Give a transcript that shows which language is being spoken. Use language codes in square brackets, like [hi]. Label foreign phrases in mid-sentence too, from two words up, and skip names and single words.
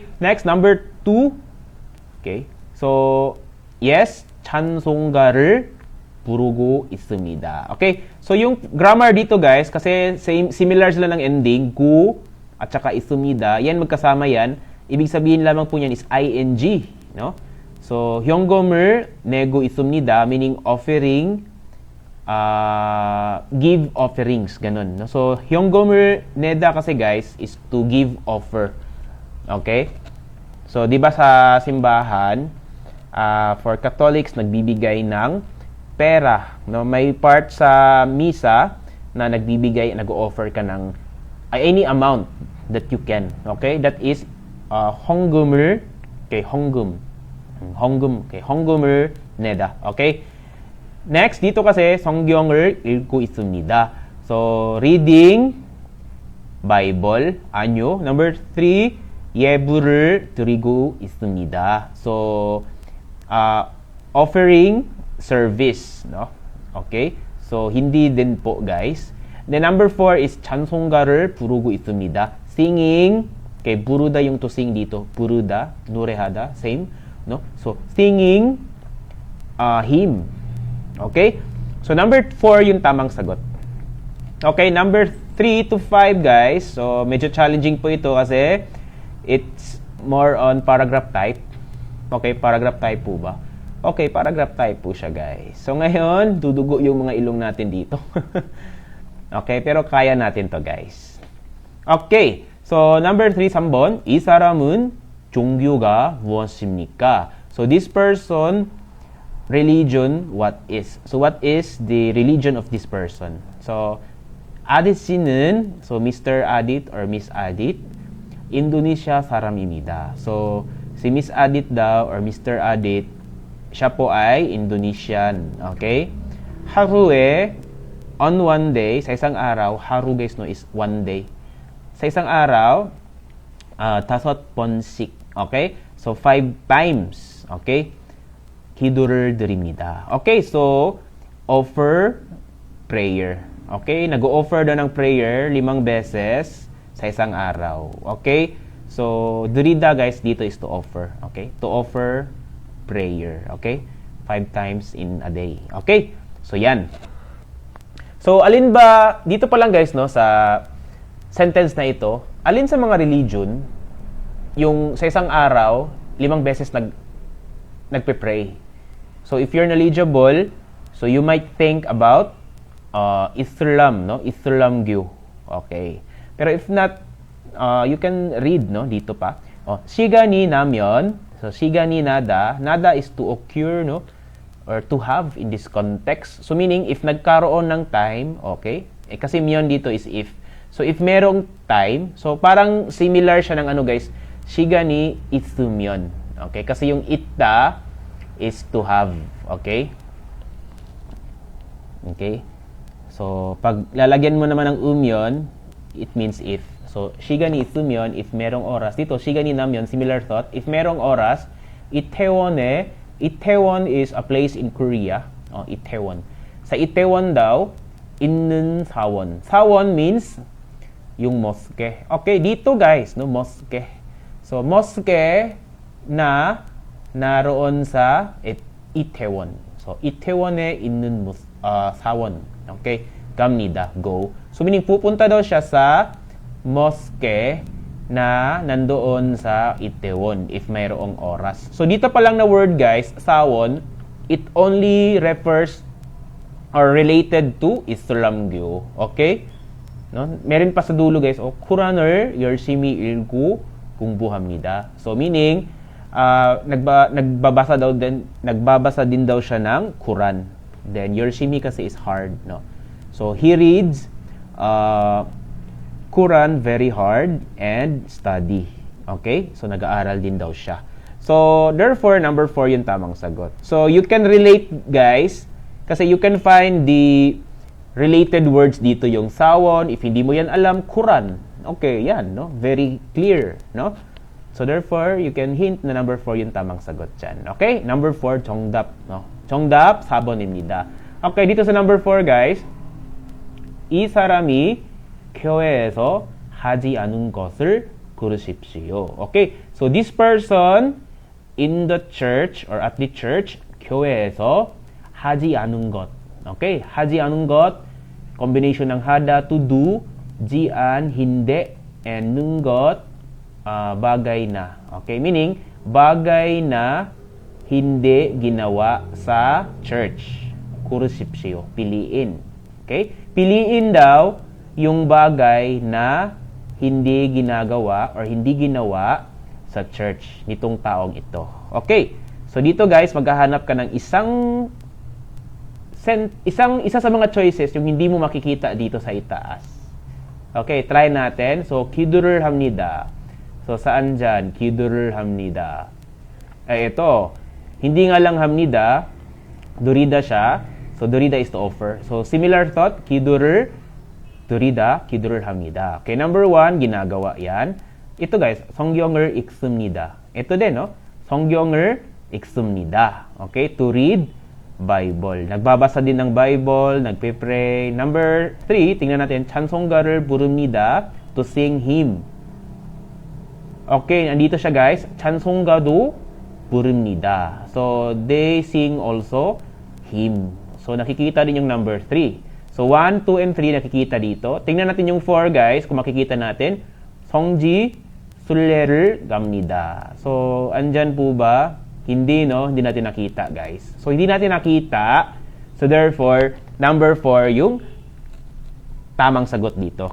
[en] Next, number 2. Okay? So yes, [ko] 찬송가를 부르고 있습니다. [en] Okay? [tl] So yung grammar dito, guys, kasi similar sila ng ending, [ko] 고 at saka 있습니다. [tl] Yan, magkasama yan. Ibig sabihin lamang po niyan [en] is ing, [tl] no? [ko] So 현금을 내고 있습니다, [en] meaning offering, give offerings, [tl] ganun, no? [ko] So 현금을 내다 kasi, guys, [en] is to give offer. Okay? [tl] So di ba sa simbahan, for Catholics, nagbibigay ng pera, no? May part sa misa na nag-offer ka ng [en] any amount that you can. [tl] Okay? [en] That is 헌금을, okay, [ko] 헌금을 내다. [en] Okay? [tl] Next, dito kasi [ko] 성경을 읽고 있습니다. [en] So reading Bible, anyo. Number 3, [ko] 예불을 드리고 있습니다. [en] So offering service, no? Okay? [tl] So hindi din po, guys. [en] Then number 4 is [ko] 찬송가를 부르고 있습니다. [en] Singing, okay, buruda yung to sing dito. [ko] 부르다, 노래하다, [en] same, no? So singing hymn. [tl] Okay? So number 4 yung tamang sagot. [en] Okay, number 3 to 5, guys. [tl] So medyo challenging po ito kasi [en] it's more on paragraph type. Okay, paragraph type [tl] po ba? Okay, [en] paragraph type [tl] po siya, guys. So ngayon, dudugo yung mga ilong natin dito. Okay, pero kaya natin to, guys. [en] Okay, so number 3, [ko] 3번. 이 사람은 종교가 무엇입니까? [en] So this person, religion, what is? So what is the religion of this person? So Adit 씨는, so Mr. Adit or Miss Adit, [ko] Indonesia 사람입니다. [tl] So si Miss Adit daw or Mr. Adit, siya po ay Indonesian. [en] Okay? 하루에, on one day, [tl] sa isang araw, [en] haru, guys, no, is one day. [tl] Sa isang araw, 5번씩. Okay? [en] So 5 times. [ko] Okay? 기도를 드립니다. [en] Okay, so offer prayer. [tl] Okay, nag-o-offer daw ng prayer 5 beses sa isang araw. [en] Okay? So drida, guys, dito is to offer. Okay? To offer prayer. Okay? 5 times in a day. Okay? So yan. [tl] So alin ba dito pa lang, guys, no, sa sentence na ito, alin sa mga religion yung sa isang araw 5 beses nagpe-pray? [en] So if you're knowledgeable, so you might think about Islam, no? Islam교. Okay. Pero if not, you can read, no, [tl] dito pa. [ko] 시간이 나면, [en] so [ko] 시간이 나다 [en] is to occur, no? or to have in this context. So meaning, if [tl] nagkaroon ng [en] time, okay? Kasi myon dito is if. [tl] So if merong time, so parang similar siya ng ano guys, [ko] 시간이 있으면. [en] Okay? Kasi yung itta is to have. Okay? Okay? So, [tl] pag lalagyan mo naman ng umyon, [en] it means if. [tl] So, [ko] 시간이 있으면, [tl] if merong oras. Dito, [ko] 시간이 나면, [en] similar thought. [tl] If merong oras, [en] Itaewon is a place in Korea. Itaewon. [tl] Sa Itaewon daw, [ko] 있는 사원. [en] 사원 means yung mosque. [tl] Okay, dito guys, no, mosque. So, mosque na naroon sa Itaewon. [en] So, [ko] Itaewon에 있는 사원. Okay, 갑니다. [en] Go. [tl] So, meaning pupunta daw siya sa mosque na nandoon sa Itaewon [en] if mayroong oras. [tl] So, dito pa lang na word guys, sawon, [en] it only refers or related to Islam교. Okay? No? [tl] Meron pa sa dulo guys, [ko] Quran을 열심히 읽고 공부합니다. [tl] So, meaning, nagbabasa din daw siya ng Quran. [en] Then, 열심히 kasi is hard. No? So, he reads Quran very hard and study. Okay? So, [tl] nag-aaral din daw siya. [en] So, therefore, [tl] number 4 yung tamang sagot. [en] So, you can relate, guys, kasi you can find the related words dito, yung sawon. [tl] If hindi mo yan alam, Quran. [en] Okay, yan, no? Very clear, no? So, therefore, you can hint [tl] na number 4 yung tamang sagot dyan. [en] Okay? Number 4, [ko] 정답, no? 정답, 4번입니다. [tl] Okay, dito sa number 4, guys, [ko] 이 사람이 교회에서 하지 않은 것을 고르십시오. [en] Okay? So, this person in the church or at the church, [ko] 교회에서 하지 않은 것. Okay? 하지 않은 것, [tl] combination ng hada, [en] to do, [tl] jian, hindi, and ng 것, bagay na. Okay? Meaning, bagay na hindi ginawa sa church. Kurushipsyo. Piliin. Okay? Piliin daw yung bagay na hindi ginagawa or hindi ginawa sa church nitong taong ito. [en] Okay? [tl] So, dito guys, maghahanap ka ng isa sa mga choices yung hindi mo makikita dito sa itaas. Okay, try natin. So, [ko] 기도를 합니다. [tl] So, saan dyan? [ko] 기도를 합니다. [tl] Ito. Hindi nga lang 합니다. durida siya. [en] So, durida is to offer. So, similar thought. [ko] 기도를 기도를 합니다. [tl] Okay, number 1, ginagawa yan. Ito guys, [ko] 성경을 읽습니다. [tl] Ito din, no? [ko] 성경을 읽습니다. [en] Okay, to read Bible. [tl] Nagbabasa din ng Bible, nagpe-pray. Number 3, tingnan natin, [ko] 찬송가를 부릅니다, [en] to sing hymn. [tl] Okay, nandito siya guys, [ko] 찬송가도 부릅니다. [en] So, they sing also hymn. So, [tl] nakikita din yung number 3. So, 1, 2, and 3 nakikita dito. Tingnan natin yung 4 guys, kung makikita natin. [ko] 성지 순례를 갑니다. [tl] So, andyan po ba? Hindi, no? Hindi natin nakita, guys. So, hindi natin nakita. [en] So, therefore, [tl] number 4 yung tamang sagot dito.